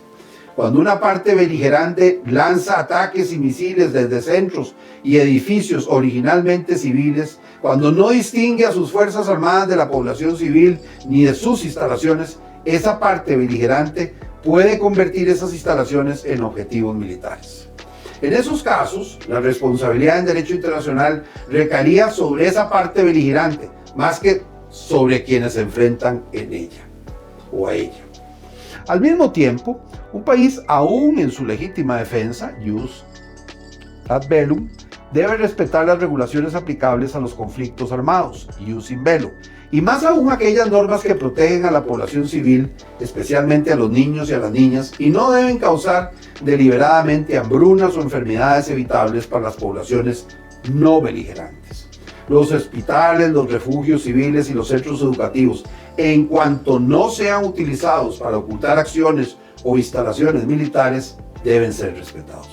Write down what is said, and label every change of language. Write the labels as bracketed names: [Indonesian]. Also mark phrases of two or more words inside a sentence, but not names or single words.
[Spanish] Cuando una parte beligerante lanza ataques y misiles desde centros y edificios originalmente civiles, cuando no distingue a sus fuerzas armadas de la población civil ni de sus instalaciones, esa parte beligerante puede convertir esas instalaciones en objetivos militares. En esos casos, la responsabilidad en derecho internacional recaería sobre esa parte beligerante, más que sobre quienes se enfrentan en ella o a ella. Al mismo tiempo, un país, aún en su legítima defensa, [Latin] jus ad bellum, [Spanish] debe respetar las regulaciones aplicables a los conflictos armados, [Latin] jus in bello, [Spanish] y más aún aquellas normas que protegen a la población civil, especialmente a los niños y a las niñas, y no deben causar deliberadamente hambrunas o enfermedades evitables para las poblaciones no beligerantes. Los hospitales, los refugios civiles y los centros educativos, en cuanto no sean utilizados para ocultar acciones o instalaciones militares, deben ser respetados.